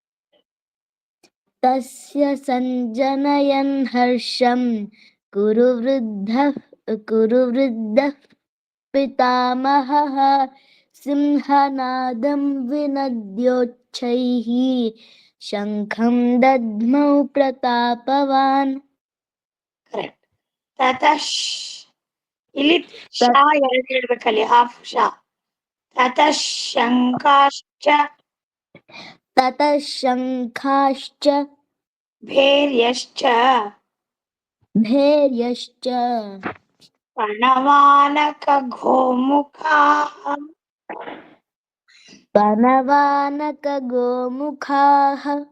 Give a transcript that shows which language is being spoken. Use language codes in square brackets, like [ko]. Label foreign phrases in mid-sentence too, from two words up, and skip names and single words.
[sa] ತಸ್ಯ ಸಂಜನಯನ್ ಹರ್ಷಂ ಕುರು ವೃದ್ಧಃ ಪಿತಾಮಹಃ ಸಿಂಹನಾದಂ ವಿನದ್ಯೋಚ್ಛೈಃ ಶಂಖಂ ದಧ್ಮೌ ಪ್ರತಾಪವಾನ್. [kn] ಕರೆಕ್ಟ್. ತತಃ ಇಲ್ಲಿ ಶ ಎರಡು ಹೇಳ್ಬೇಕಲ್ಲಿ, ಹಾಫ್ ಶ. [sa] ತತಃ ಶಂಕಾಶ್ಚ ತತಃ ಶಂಖಾಶ್ಚ ಭೇರ್ಯಶ್ಚ ಭೇರ್ಯಶ್ಚ ಪ್ರಣವಾನಕ ಗೋಮುಖಾಃ ಪನವಾನಕ ಗೋಮುಖಾಃ